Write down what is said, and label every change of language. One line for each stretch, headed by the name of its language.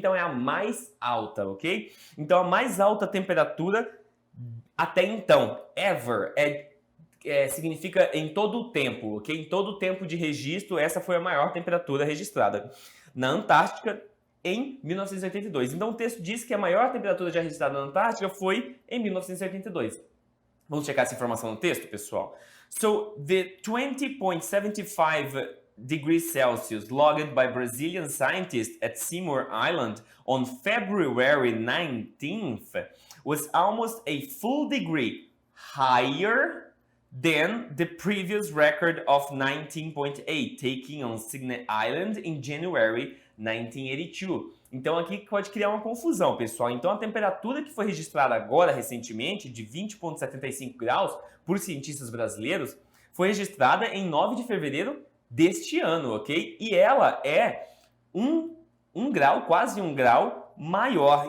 Portuguese: Então é a mais alta, ok? Então a mais alta temperatura até então, ever, significa em todo o tempo, ok? Em todo o tempo de registro, essa foi a maior temperatura registrada na Antártica em 1982. Então o texto diz que a maior temperatura já registrada na Antártica foi em 1982. Vamos checar essa informação no texto, pessoal?
English: So, the 20.75 degrees Celsius logged by Brazilian scientists at Seymour Island on February 19th was almost a full degree higher than the previous record of 19.8 taken on Signet Island in January 1982.
Portuguese: Então aqui pode criar uma confusão, pessoal. Então a temperatura que foi registrada agora recentemente, de 20,75 graus, por cientistas brasileiros, foi registrada em 9 de fevereiro deste ano, ok? E ela é um grau, quase um grau maior.